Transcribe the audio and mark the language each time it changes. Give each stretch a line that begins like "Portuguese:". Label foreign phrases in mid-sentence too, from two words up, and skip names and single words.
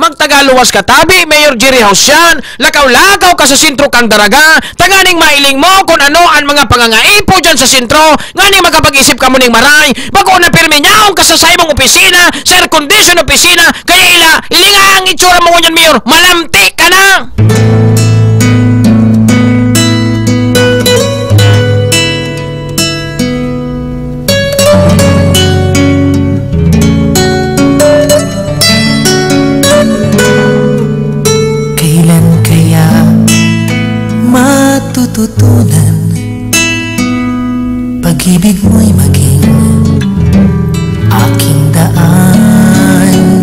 Bikol: magtagaluwas ka tabi, Mayor Jerry House yan, lakaw-lakaw ka sa sentro kang daraga, tanganing mailing mo kung ano ang mga pangangaipo dyan sa sentro, nganing makapag-isip ka mo ning maray, bago na pirmi niyaong ka sa saibong opisina, sa
English: air condition
Bikol: opisina, kaya ilinga ang itsura mo ngunyan, Mayor, malamti ka na!
Filipino: Kailan kaya matututunan pag-ibig mo'y maging aking daan?